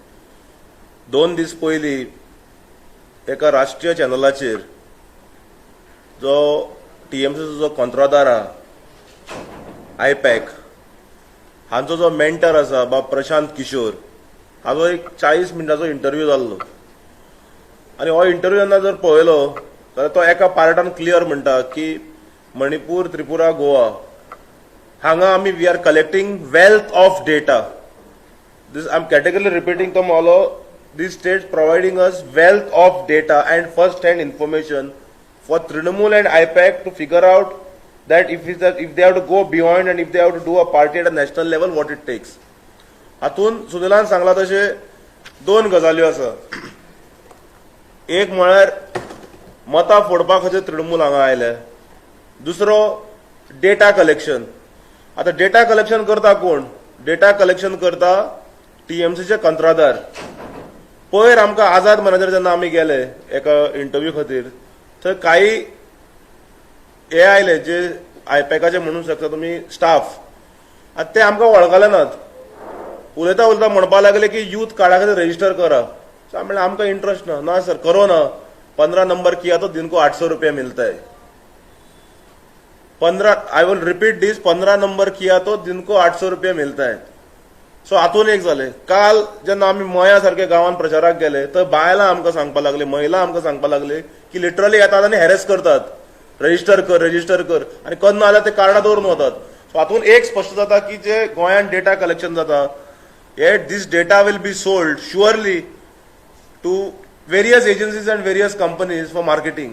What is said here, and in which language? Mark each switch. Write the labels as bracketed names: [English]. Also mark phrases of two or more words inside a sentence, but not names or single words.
[Konkani] 2 दीस पयलीं एका राष्ट्रीय चॅनलाचेर जो टीएमसीचो जो कंत्राटदार आहा आयपॅक हांचो जो मेंटर आसा बाब प्रशांत किशोर हाजो एक 40 मिनटाचो इंटरव्यू जाल्लो. आनी हो इंटरव्यू जेन्ना जर पळयलो जाल्यार तो एका पार्टान क्लियर म्हणटा की मणिपूर त्रिपुरा गोवा हांगा आमी [English] we are collecting wealth of data. this I am category repeating तो मोलो these states providing us wealth of data and first hand information for Trinamool and IPAC to figure out that if they have to go beyond and if they have to do a party at a national level what it takes. [Konkani] हातून सुनिलान सांगला तशे 2 गजाल्यो आसा. एक म्हळ्यार मतां फोडपा खातीर तृणमूल हांगा आयले. दुसरो [English] data collection. [Konkani] आतां [English] data collection [Konkani] करता कोण? [English] data collection [Konkani] करता टीएमसीचे कंत्राटदार. पयर आमकां आझाद मॅनेजर जेन्ना आमी गेले एका इंटरव्यू खातीर थंय काही हे आयले जे आयपॅकाचे म्हणूंक शकता तुमी स्टाफ आतां ते आमकां वळखले नात. उलयता उलयता म्हणपाक लागले की यूथ कार्डा खातीर रजिस्टर करा. म्हणलें आमकां इंट्रस्ट ना सर [Hindi] करो ना 15 नंबर किया तो दिन को 800 रुपये मिलता है. [English] 15 I will repeat this [Hindi] 15 नंबर किया तो दिन को 800 रुपये मिलता है. [Konkani] सो हातून एक जालें. काल जेन्ना आमी मया सारके गांवांत प्रचाराक गेले तर बायलां आमकां सांगपाक लागले महिला आमकां सांगपाक लागले की लिटरली येतात आनी हॅरेस करतात रजिस्टर कर आनी करना जाल्यार ते कार्डां दवरून वतात. सो हातून एक स्पश्ट जाता की जे गोंयांत [English] data collection [Konkani] जाता हे दीस डेटा [English] will be sold surely to various agencies and various companies for marketing.